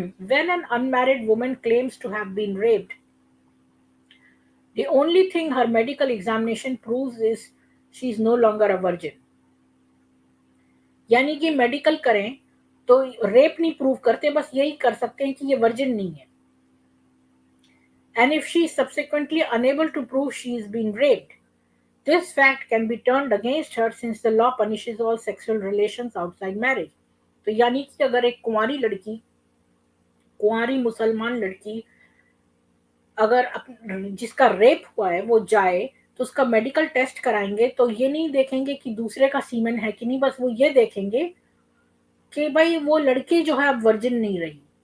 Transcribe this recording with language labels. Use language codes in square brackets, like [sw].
[en] When an unmarried woman claims to have been raped, the only thing her medical examination proves is she is no longer a virgin. [hi] यानी कि medical करें तो rape नहीं prove करते, बस यही कर सकते हैं कि ये वर्जिन नहीं है। [en] And if she is subsequently unable to prove she is being raped, this fact can be turned against her since the law punishes all sexual relations outside marriage. [hi] तो यानी कि अगर एक कुंवारी मुसलमान लड़की अगर जिसका रेप हुआ है वो जाए तो उसका मेडिकल टेस्ट कराएंगे, तो ये नहीं देखेंगे कि दूसरे का सीमन है कि नहीं, बस वो ये देखेंगे कि भाई वो लड़की जो है अब वर्जिन नहीं रही।